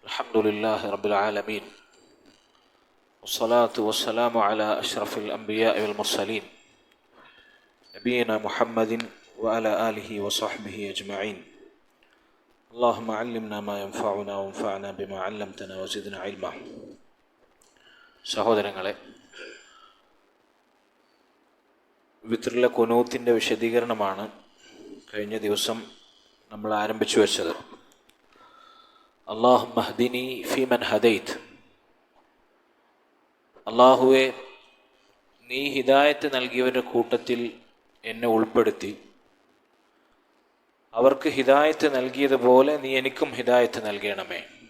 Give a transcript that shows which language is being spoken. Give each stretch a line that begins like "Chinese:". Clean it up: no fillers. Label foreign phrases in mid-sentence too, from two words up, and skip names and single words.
Arabic: الحمد لله رب العالمين والصلاة والسلام على أشرف الأنبياء والمرسلين نبينا محمد وعلى آله وصحبه أجمعين اللهم علمنا ما ينفعنا وانفعنا بما علمتنا وزدنا علما.
Malayalam: സഹോദരങ്ങളെ, വിത്രിലെ ഖുനൂത്തിൻ്റെ വിശദീകരണമാണ് കഴിഞ്ഞ ദിവസം നമ്മൾ ആരംഭിച്ചു വെച്ചത്.
Arabic: اللهم اهدني فيمن هديت,
Malayalam: അള്ളാഹുവെ നീ ഹിദായത്ത് നൽകിയവരുടെ കൂട്ടത്തിൽ എന്നെ ഉൾപ്പെടുത്തി, അവർക്ക് ഹിദായത്ത് നൽകിയതുപോലെ നീ എനിക്കും ഹിദായത്ത് നൽകണമേ.